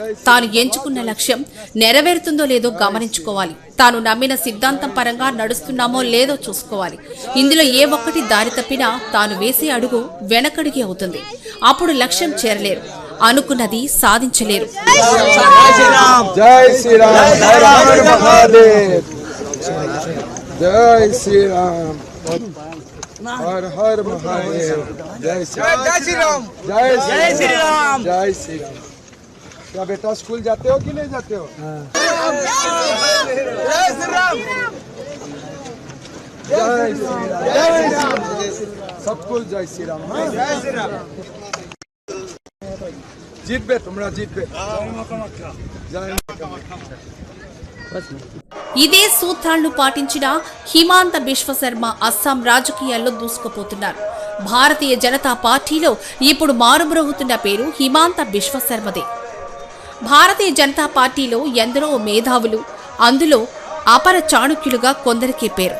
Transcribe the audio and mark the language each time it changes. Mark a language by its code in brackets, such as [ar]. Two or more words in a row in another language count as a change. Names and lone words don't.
[te] తాను ఎంచుకున్న లక్ష్యం నెరవేరుతుందో లేదో గమనించుకోవాలి. తాను నమ్మిన సిద్ధాంతం పరంగా నడుస్తున్నామో లేదో చూసుకోవాలి. ఇందులో ఏ ఒక్కటి దారి తప్పినా తాను వేసే అడుగు వెనకడుగే అవుతుంది. అప్పుడు లక్ష్యం చేరలేరు, అనుకున్నది సాధించలేరు. [hi] हर हर महादेव, जय श्री राम, जय श्री राम, जय श्री राम। क्या बेटा स्कूल जाते हो कि नहीं जाते हो? जय श्री राम, जय श्री राम, सब कुछ जय श्री राम, जय श्री राम। जीत बे तुम्हारा जीत बे, जय [te] ఇదే సూత్రాలను పాటించిన హిమాంత బిశ్వ శర్మ అస్సాం రాజకీయాల్లో దూసుకుపోతున్నారు. భారతీయ జనతా పార్టీలో ఇప్పుడు మారుమ్రోగుతున్న పేరు హిమాంత బిశ్వ శర్మదే. భారతీయ జనతా పార్టీలో ఎందరో మేధావులు, అందులో అపర చాణుక్యులుగా కొందరికే పేరు.